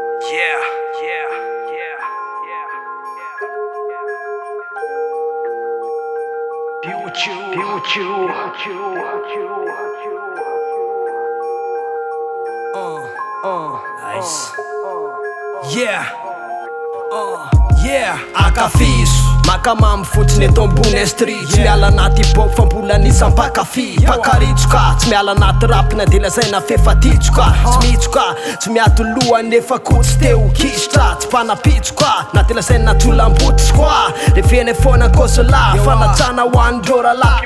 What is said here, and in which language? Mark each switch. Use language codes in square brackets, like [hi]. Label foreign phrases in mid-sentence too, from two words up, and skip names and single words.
[en] Yeah, yeah, yeah, yeah, yeah, yeah. Future, future, future, future. Uh, uh, Nice. Uh, uh, uh. Yeah. Uh, yeah, [mg] akafiso. Makamamy fotsiny eto ambony estrie. Tsy miala anaty hip-hop fa mbola nisy mpankafy. Mpankaritroka, tsy miala anaty rap na de lazaina fefa titroka. Tsy mitroka, tsy miato loha nefa koa tsy te ho kisitra. Tsy mpanapitroka, na de lazaina tsy ho lambotra koa. Rehefa eny foana ankoso lahy, fanajana ho an'ireo rahalahy.